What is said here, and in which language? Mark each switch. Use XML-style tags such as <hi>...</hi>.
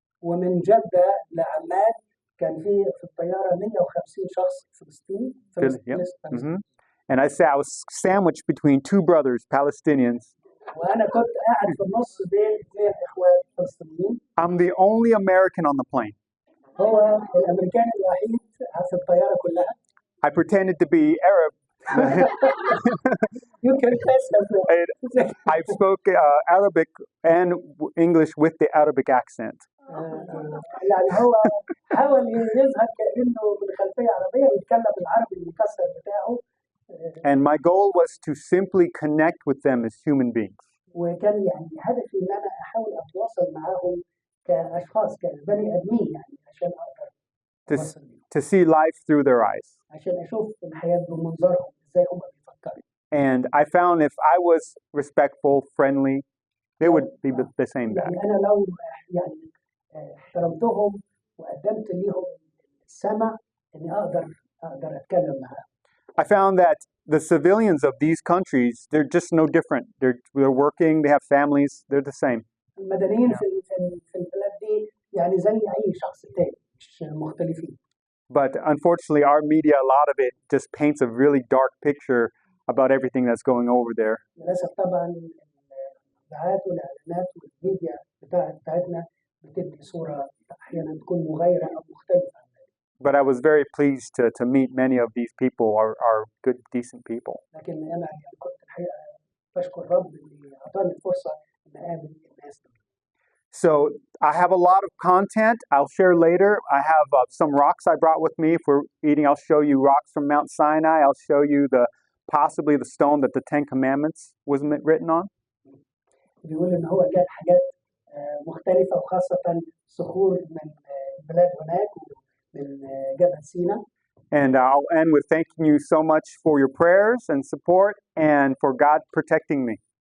<ar>ومن جدة لعمان كان في الطيارة 150 شخص فلسطيني. Mm-hmm.</ar> <en>And I say I was sandwiched between 2 brothers, Palestinians.</en> <ar>وأنا كنت قاعد في النص بين 2 إخوات فلسطينيين.</ar> <en>I'm the only American on the plane.</en> <ar>هو الأمريكان الوحيد في الطيارة كلها.</ar> <en>I pretended to be Arab. You can test I spoke Arabic and English with the Arabic accent.</en> <ar>يعني هو حاول يظهر كأنه من خلفية عربية ويتكلم العربي المكسر بتاعه.</ar> <en>And my goal was to simply connect with them as human beings.</en> <ar>وكان يعني هدفي إن أنا أحاول أتواصل معهم كأشخاص كبني آدمين يعني عشان أقدر</ar> <en>to see life through their eyes.</en> <ar>عشان أشوف الحياة بمنظرهم إزاي هم بيفكروا.</ar> <en>And I found if I was respectful, friendly, they would be the same back.</en> <ar>يعني أنا لو يعني احترمتهم وقدمت ليهم السمع إني أقدر أتكلم معاهم.</ar> <en>I found that the civilians of these countries, they're just no different. They're working, they have families, they're the same.</en> <ar>المدنيين في البلاد دي يعني زي أي شخص تاني مش مختلفين.</ar> <en>But unfortunately, our media, a lot of it just paints a really dark picture about everything that's going over there.</en> <ar>للأسف طبعا الإذاعات والإعلانات والميديا بتاعتنا بتدي صورة أحيانا تكون مغايرة أو مختلفة.</ar> <en>But I was very pleased to meet many of these people, are good, decent people.</en> <ar>لكن أنا كنت الحقيقة بشكر الرب اللي أعطاني الفرصة إن أقابل الناس دي.</ar> <en>So I have a lot of content I'll share later. I have some rocks I brought with me. If we're eating, I'll show you rocks from Mount Sinai. I'll show you possibly the stone that the 10 Commandments was written on.</en> <ar>بيقول إن هو جاب حاجات مختلفة وخاصة صخور من البلاد هناك من جبهة سيناء.</ar> <en>And I'll end with thanking you so much for your prayers and support and for God protecting me.</en>